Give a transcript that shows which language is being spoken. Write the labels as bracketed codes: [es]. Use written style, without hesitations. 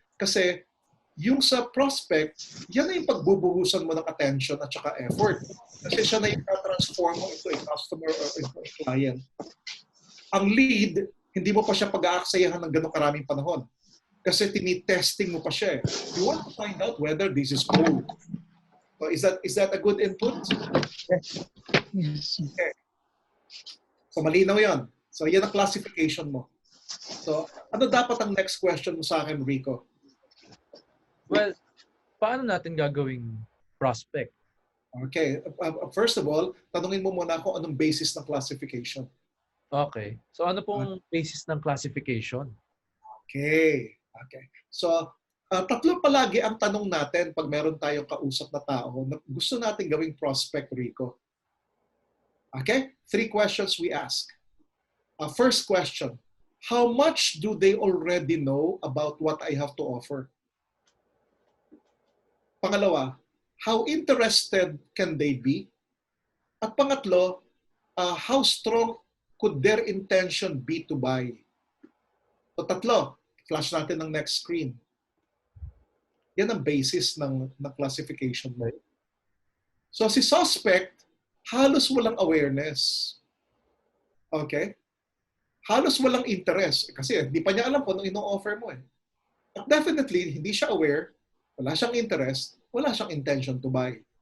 [tl] Kasi yung sa prospect, yan na yung pagbubuhusan mo ng attention at saka effort. Kasi siya na yung transform mo [en] into a customer or into a client. [tl] Ang lead, hindi mo pa siya pag-aaksayahan ng ganong karaming panahon. Kasi tinitesting mo pa siya. [en] You want to find out whether this is gold. So is that a good input? Yes. [tl] Okay. So malinaw yan. So yan ang classification mo. So ano dapat ang next question mo sa akin, Rico? Well, paano natin gagawing prospect? Okay. First of all, tanungin mo muna kung anong basis ng classification. Okay. So ano pong basis ng classification? Okay. Okay. So, tatlo palagi ang tanong natin pag meron tayong kausap na tao na gusto natin gawing prospect, Rico. Okay? [en] 3 questions we ask. First question, how much do they already know about what I have to offer? [tl] Pangalawa, [en] how interested can they be? [tl] At pangatlo, [en] how strong could their intention be to buy? [tl] So tatlo, flash natin ng next screen. Yan ang basis ng classification mo. So si suspect, halos walang awareness. Okay? Halos walang interest. Kasi hindi pa niya alam kung anong ino-offer mo eh. At definitely, hindi siya aware, wala siyang interest, wala siyang [en] intention to buy.